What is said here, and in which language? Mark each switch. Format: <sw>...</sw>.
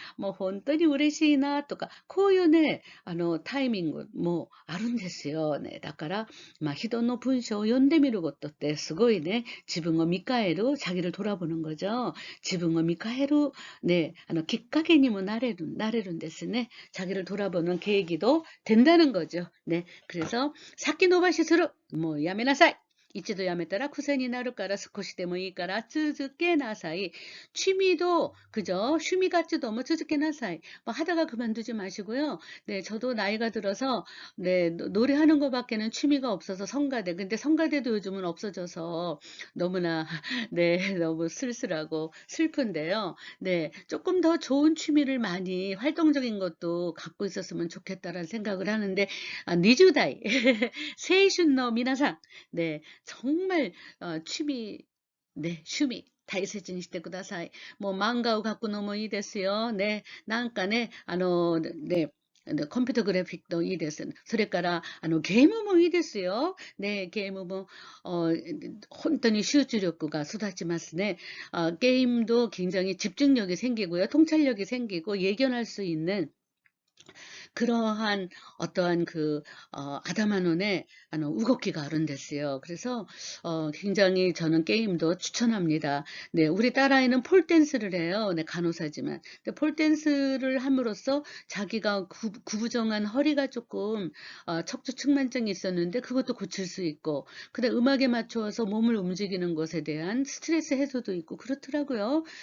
<ja>もう本当に嬉しいな、とか、こういうね、タイミングもあるんですよね。だから、人の文章を読んでみることってすごいね、自分を見返る、</ja> <ko>자기를 돌아보는 거죠.</ko> <ja>自分を見返る、네, きっかけにもなれるんですね.</ja> <ko>자기를 돌아보는 계기도 된다는 거죠. 네, 그래서 사키노바시する.</ko> <ja>もうやめなさい. 一度やめたら癖になるから少しでもいいから続けなさい.</ja> <ko>취미도 그죠? 취미 같지도 뭐</ko> <ja>続けなさい.</ja> <ko>뭐 하다가 그만두지 마시고요. 네, 저도 나이가 들어서 네, 노래하는 것밖에는 취미가 없어서 성가대. 근데 성가대도 요즘은 없어져서 너무나 네, 너무 쓸쓸하고 슬픈데요. 네, 조금 더 좋은 취미를 많이 활동적인 것도 갖고 있었으면 좋겠다라는 생각을 하는데 20代 세이슌노 미나상 네, 정말 취미 네,</ko> <ja>趣味 大切にしてください。もう漫画を描くのもいいですよ。ね、なんかね、ね、コンピュータグラフィックもいいです。それから、ゲームもいいですよ。ね、ゲームも、本当に集中力が育ちますね。</ja> <ko>게임도 굉장히 집중력이 생기고요. 통찰력이 생기고 예견할 수 있는 그러한 어떠한 아다마논의 우곡기가 아른댔어요. 그래서 굉장히 저는 게임도 추천합니다. 네, 우리 딸아이는 폴댄스를 해요. 네, 간호사지만. 근데 폴댄스를 함으로써 자기가 구부정한 허리가 조금 척추측만증이 있었는데 그것도 고칠 수 있고, 근데 음악에 맞추어서 몸을 움직이는 것에 대한 스트레스 해소도 있고 그렇더라고요.</ko>